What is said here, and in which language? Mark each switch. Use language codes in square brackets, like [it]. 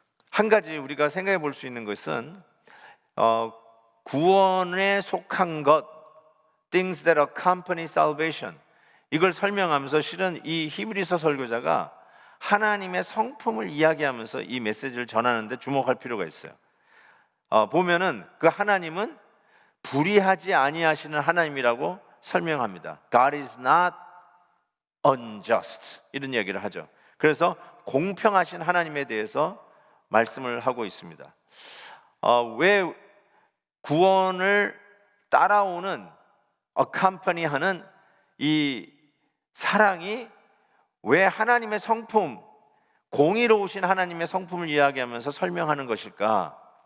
[ko] 한 가지 우리가 생각해 볼 수 있는 것은 구원에 속한 것, [en] things that accompany salvation, [ko] 이걸 설명하면서 실은 이 히브리서 설교자가 하나님의 성품을 이야기하면서 이 메시지를 전하는데 주목할 필요가 있어요. 보면은 그 하나님은 불의하지 아니하시는 하나님이라고 설명합니다. [en] God is not unjust, [ko] 이런 얘기를 하죠. 그래서 공평하신 하나님에 대해서 말씀을 하고 있습니다. 왜 구원을 따라오는 accompany하는 이 사랑이 왜 하나님의 성품, 공의로우신 하나님의 성품을 이야기하면서 설명하는 것일까?